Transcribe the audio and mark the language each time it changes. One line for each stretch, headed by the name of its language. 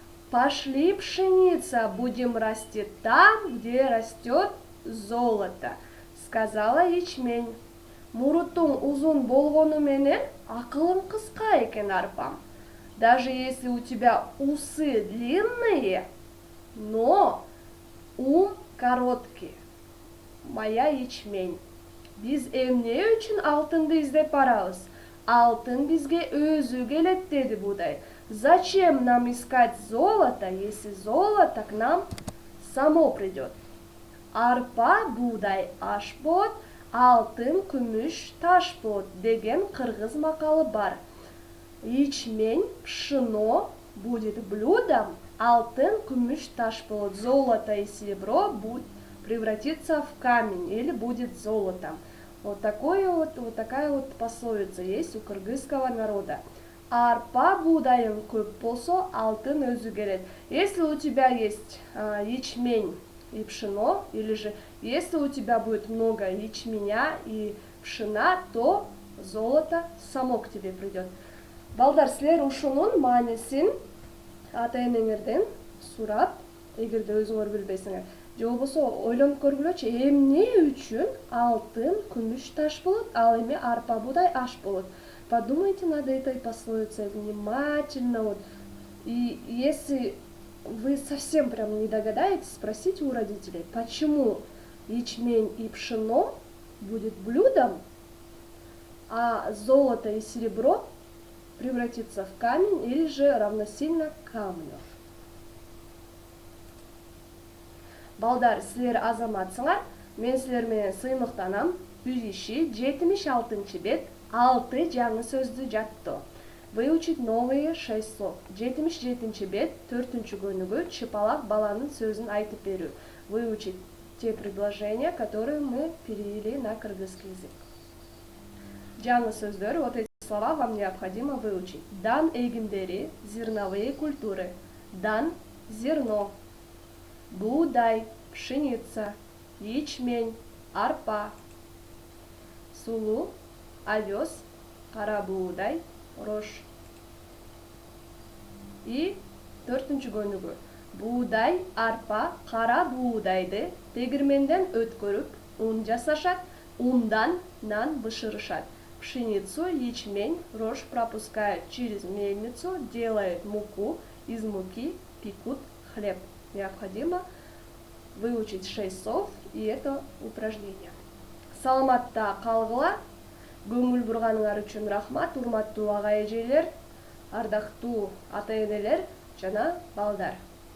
Russian: Пошли, пшеница, будем расти там, где растет золото, сказала ячмень.
Kyrgyz: Мурутуң узун болгону менен акылың кыска экен, арпам.
Russian: Даже если у тебя усы длинные, но ум короткий, моя ячмень.
Kyrgyz: Биз эмне үчүн алтынды издеп барабыз? Алтын бизге өзү келет, деди буудай.
Russian: Зачем нам искать золото, если золото к нам само придет?
Kyrgyz: Арпа, буудай аш болот, алтын күмүш таш болот деген кыргыз макалы бар.
Russian: Ячмень, пшено будет блюдом,
Kyrgyz: алтын, күмүш таш болот.
Russian: Золото и серебро превратится в камень или будет золотом. Вот такая вот пословица есть у кыргызского народа.
Kyrgyz: арпа буудайың көп болсо алтын өзү келет.
Russian: Если у тебя есть ячмень и пшено, или же если у тебя будет много ячменя и пшена, то золото само к тебе придет.
Kyrgyz: Балдар, силер ушунун маанисин ата энеңерден сурап, эгерде өзүңөр билбесиңер, же болбосо ойлонуп көргүлөчү, эмне үчүн алтын күмүш таш болот, ал эми арпа буудай аш болот.
Russian: Подумайте над этой пословицей внимательно. Вот. И если вы совсем прям не догадаетесь, спросите у родителей, почему ячмень и пшено будет блюдом, а золото и серебро превратится в камень или же равносильно камню.
Kyrgyz: Балдар, силер азаматсыңар, мен силер менен сыймыктанам. Үзүшү 76 бет 6 жаңы сөздү жаттоо.
Russian: Выучить новые 6 слов.
Kyrgyz: 77 бет 4 көнүгү чыпалак баланын сөзүн айтып берүү.
Russian: Выучить те предложения, которые мы перевели на кыргызский язык.
Kyrgyz: Жаңы сөздөр,
Russian: вот эти слова вам необходимо выучить.
Kyrgyz: Дан эгиндери,
Russian: зерновые культуры.
Kyrgyz: Дан – зерно. Буудай – пшеница.
Russian: Ячмень – арпа. Сулу – овес.
Kyrgyz: Кара буудай – рожь. И 4-чү көнүгү. Буудай, арпа, кара буудайды тегирменден өткөрүп, ун жасашат, ундан нан бышырышат.
Russian: Пшеницу, ячмень, рожь пропускают через мельницу, делают муку, из муки пекут хлеб. Необходимо выучить 6 слов и это упражнение.
Kyrgyz: Саламатта калгыла, көңүл бурганыңар үчүн рахмат, урматтуу ага эжелер, ардактуу ата энелер жана балдар.